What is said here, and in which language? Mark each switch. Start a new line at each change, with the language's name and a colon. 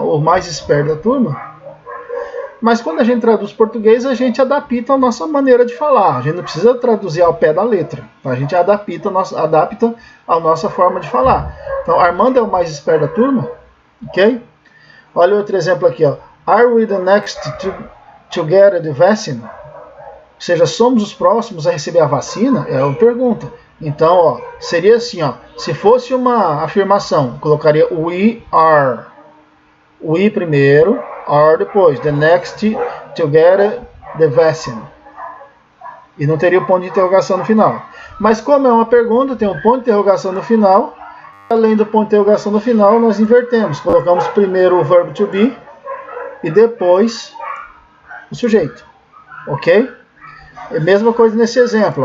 Portuguese: Ou mais esperto da turma? Mas quando a gente traduz português, a gente adapta a nossa maneira de falar. A gente não precisa traduzir ao pé da letra. A gente adapta a nossa forma de falar. Então, Armando é o mais esperto da turma. Ok? Olha outro exemplo aqui. Ó.
English: Are we the next to get the vaccine?
Portuguese: Ou seja, somos os próximos a receber a vacina? É uma pergunta. Então, ó, seria assim, ó, se fosse uma afirmação, colocaria
English: we are.
Portuguese: We primeiro, are depois.
English: The next to get the vaccine.
Portuguese: E não teria o ponto de interrogação no final. Mas como é uma pergunta, tem um ponto de interrogação no final. Além do ponto de interrogação no final, nós invertemos. Colocamos primeiro o verbo to be e depois o sujeito. Ok? É a mesma coisa nesse exemplo.